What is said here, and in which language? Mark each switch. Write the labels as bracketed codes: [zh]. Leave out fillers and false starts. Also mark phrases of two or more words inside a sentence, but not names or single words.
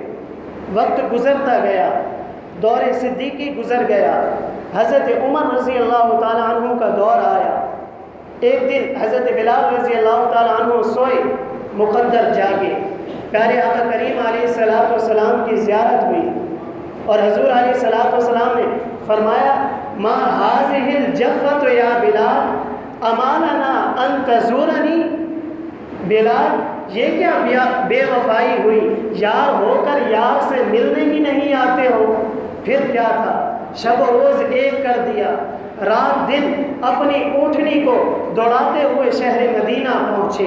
[ur] وقت گزرتا گیا، دور صدیقی گزر گیا، حضرت عمر [ar] رضی اللہ تعالیٰ عنہ [ur] کا دور آیا۔ ایک دن حضرت بلال [ar] رضی اللہ تعالیٰ عنہ [ur] سوئے، مقدر جاگے، پیارے آقا کریم [ar] علیہ السلام [ur] کی زیارت ہوئی، اور حضور [ar] علیہ السلام [ur] نے فرمایا [ar] ما هذه الجفة یا بلال اما لنا ان تزورنی، [ur] بلال یہ کیا بے وفائی ہوئی، یار ہو کر یار سے ملنے ہی نہیں آتے ہو۔ پھر کیا تھا، شب و روز ایک کر دیا، رات دن اپنی اونٹنی کو دوڑاتے ہوئے شہر مدینہ پہنچے۔